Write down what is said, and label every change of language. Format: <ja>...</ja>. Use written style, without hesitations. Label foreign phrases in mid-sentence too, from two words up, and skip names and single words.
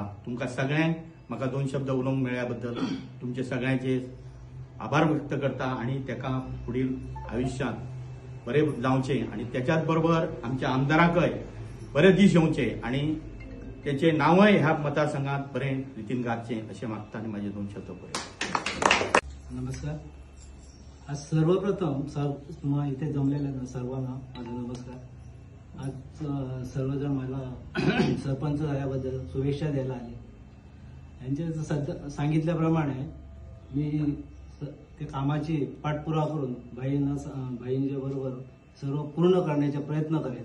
<kok>तुमकां सगळ्यांक म्हाका 2 शब्द उलोवंक मेळ्ळ्या बद्दल तुमचे सगळ्यांचे आभार व्यक्त करता आनी ताका फुडील आयुश्यांत बरें जावचें आनी त्याच्याच बरोबर आमच्या आमदाराकय बरे दीस येवचे आनी त्याचे नांवय ह्या मतदारसंघात बरें रितीन गाजचें अशें मागता आनी म्हाजे 2 शब्द पळय।</kok> <mr>नमस्कार। आज सर्वप्रथम इथे जमलेल्या सर्वांना माझा नमस्कार। आज सर्वजण मला सरपंच झाल्याबद्दल शुभेच्छा द्यायला आले। यांच्या सांगितल्याप्रमाणे मी ते कामाची पाठपुरावा करून भाईंच्या बरोबर सर्व पूर्ण करण्याचा प्रयत्न करेन।</mr>